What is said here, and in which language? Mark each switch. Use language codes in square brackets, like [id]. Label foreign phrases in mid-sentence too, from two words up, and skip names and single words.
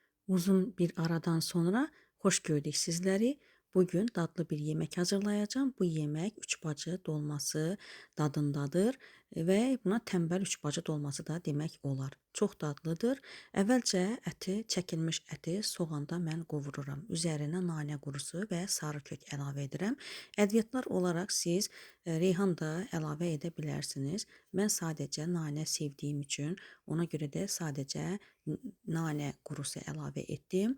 [tr] Uzun bir aradan sonra hoş gördük sizleri. Bugün dadlı bir yemek hazırlayacağım. Bu yemek üç bacı dolması dadındadır ve buna tembel üç bacı dolması da demek olar. [az] Çox dadlıdır. Əvvəlcə çəkilmiş əti soğanda mən qovururam. Üzərinə nanə qurusu və sarı kök əlavə edirəm. Ədviyyatlar olaraq siz reyhan da əlavə edə bilərsiniz. Mən sadəcə nanə sevdiyim üçün ona görə də sadəcə nanə qurusu əlavə etdim.